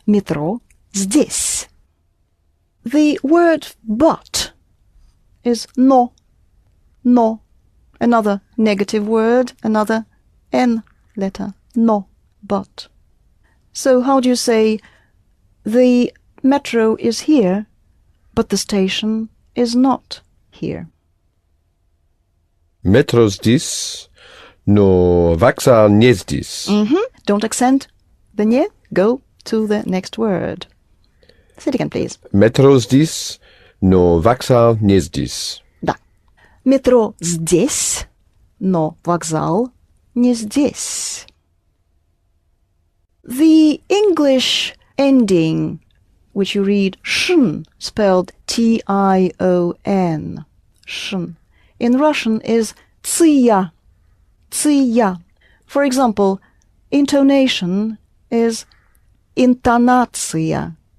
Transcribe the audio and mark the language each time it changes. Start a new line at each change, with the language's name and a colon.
Russian: Метро здесь.
English: The word but is no. No. Another negative word, another N letter. No, but. So how do you say the metro is here, but the station is not here?
Russian: Метро здесь, но вокзал не здесь.
English: Don't accent the не. Go to the next word. Say it again, please.
Russian: Метро здесь, но вокзал не здесь. Да. Метро здесь, но вокзал не здесь.
English: The English ending, which you read shn, spelled T-I-O-N, shn, in Russian is tsiya, tsiya. For example, intonation is интонация.